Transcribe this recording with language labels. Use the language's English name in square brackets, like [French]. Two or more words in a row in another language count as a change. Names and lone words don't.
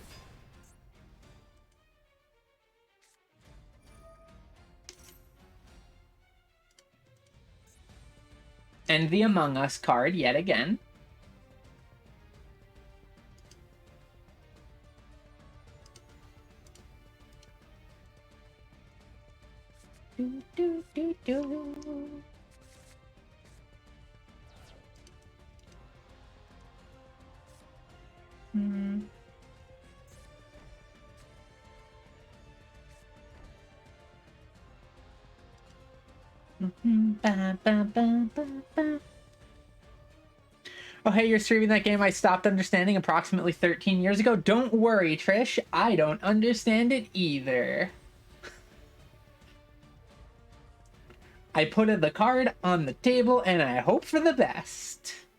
[English] And the Among Us card yet again. Do, do, do, do. Hmm. Ba, ba, ba, ba, ba. Oh, hey, you're streaming that game I stopped understanding approximately 13 years ago? Don't worry, Trish. I don't understand it either. I put the card on the table and I hope for the best.